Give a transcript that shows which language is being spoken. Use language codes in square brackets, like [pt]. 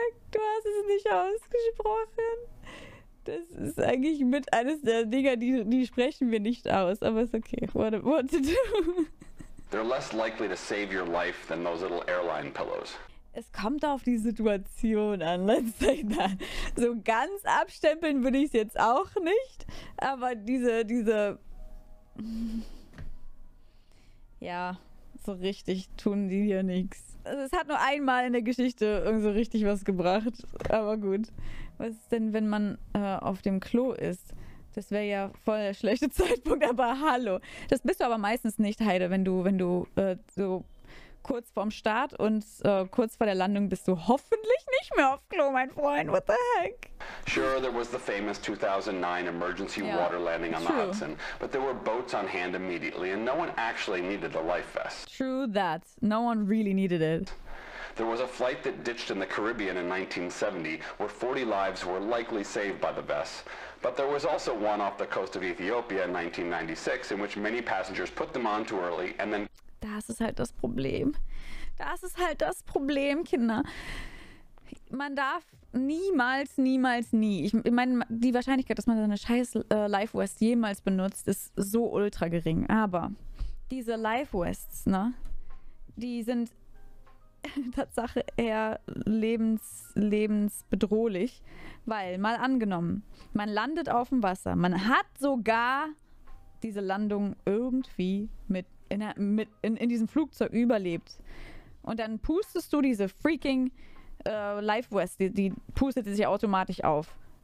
[de] Du hast es nicht ausgesprochen. Das ist eigentlich mit eines der Dinger, die sprechen wir nicht aus, aber ist okay. [en] What to do? They're less likely to save your life than those little airline pillows. [de] Es kommt auf die Situation an, [en] let's say that. [de] So ganz abstempeln würde ich es jetzt auch nicht, aber diese ja, so richtig tun die hier nichts. Also es hat nur einmal in der Geschichte irgend so richtig was gebracht, aber gut. Was ist denn, wenn man auf dem Klo ist? Das wäre ja voll der schlechte Zeitpunkt, aber hallo. Das bist du aber meistens nicht, Heide, wenn du so kurz vorm Start und kurz vor der Landung bist du hoffentlich nicht mehr auf Klo, mein Freund. [en] What the heck? Sure, there was the famous 2009 emergency water landing on the Hudson, but there were boats on hand immediately and no one actually needed a life vest. True that. No one really needed it. There was a flight that ditched in the Caribbean in 1970 where 40 lives were likely saved by the vests. But there was also one off the coast of Ethiopia in 1996 in which many passengers put them on too early and then... [de] Das ist halt das Problem. Das ist halt das Problem, Kinder. Man darf niemals, nie. Ich meine, die Wahrscheinlichkeit, dass man seine scheiß Life Vest jemals benutzt, ist so ultra gering. Aber diese Life Vests, ne, die sind Tatsache eher lebensbedrohlich, weil, mal angenommen, man landet auf dem Wasser, man hat sogar diese Landung irgendwie in diesem Flugzeug überlebt und dann pustest du diese freaking Life Vest, die pustet sich automatisch auf.